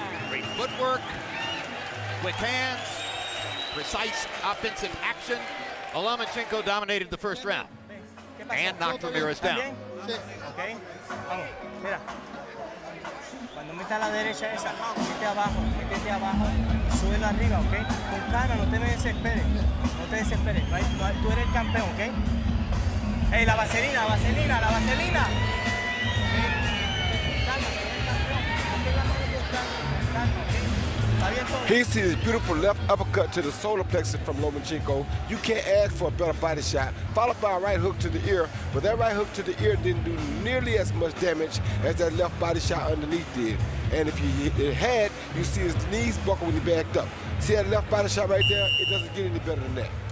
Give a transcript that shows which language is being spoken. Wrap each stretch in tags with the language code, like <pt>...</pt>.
<en>Great footwork, quick hands, precise offensive action. Lomachenko dominated the first round and knocked Ramirez down.</en> <es>Okay. Vamos, mira. Cuando meta a la derecha esa, métete abajo, súbelo arriba, ¿ok? Con calma, no te desesperes, tú eres el campeón, ¿ok? Hey, la vaselina. Calma, tú eres el campeón, no te la manos con calma, ¿ok?</es> <en>He sees this beautiful left uppercut to the solar plexus from Lomachenko. You can't ask for a better body shot, followed by a right hook to the ear, but that right hook to the ear didn't do nearly as much damage as that left body shot underneath did. And if it had, you see his knees buckle when he backed up. See that left body shot right there? It doesn't get any better than that.</en>